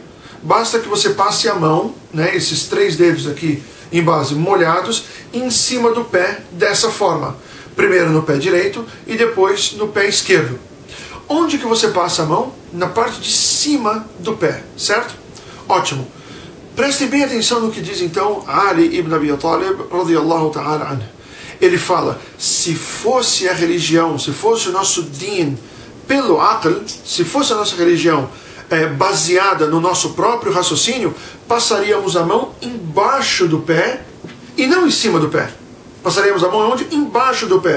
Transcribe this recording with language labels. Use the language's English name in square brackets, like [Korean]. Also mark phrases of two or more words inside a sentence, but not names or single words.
[Portuguese] Basta que você passe a mão, né, esses 3 dedos aqui em base molhados, em cima do pé dessa forma. Primeiro no pé direito e depois no pé esquerdo. Onde que você passa a mão? Na parte de cima do pé, certo? Ótimo. Prestem bem atenção no que diz então Ali ibn Abi Talib, [Arabic] رضي الله تعالى عنه. [Portuguese] Ele fala, se fosse a religião, se fosse o nosso din pelo aql, se fosse a nossa religião baseada no nosso próprio raciocínio, passaríamos a mão embaixo do pé e não em cima do pé. Passaríamos a mão onde? Embaixo do pé.